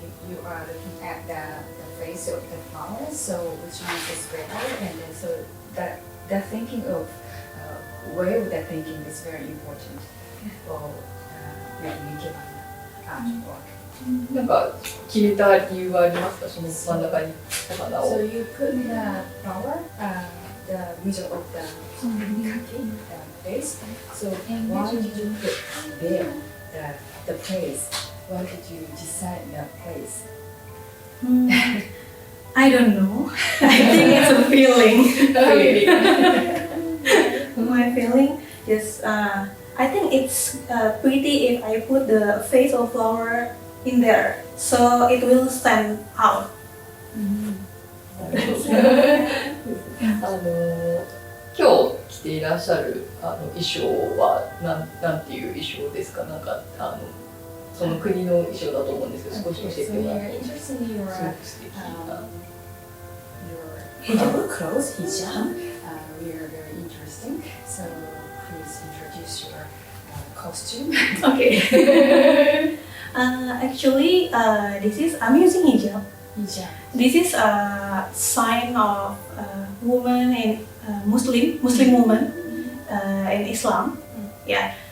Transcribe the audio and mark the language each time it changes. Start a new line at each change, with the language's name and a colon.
English: You are looking at the face of the flower, so which one is better, and then so the thinking of way of the thinking is very important for making ikebana artwork.
Japanese: なんか決めた理由はありますか？その真ん中にお花を。
English: So you put the flower, the middle of the kaki, the face. So why did you put there the place? Why did you decide that place? I don't know. I think it's a feeling. My feeling is I think it's pretty if I put the face of flower in there, so it will stand out.
Japanese: 今日着ていらっしゃる衣装はなんていう衣装ですか？なんかその国の衣装だと思うんですけど、少し教えてもらっていいですか？すごく素敵な。
English: Your clothes, hijab, we are very interesting. So please introduce your costume. Okay. Actually, this is I'm using hijab. Hijab. This is a sign of woman in Muslim woman in Islam. Yeah.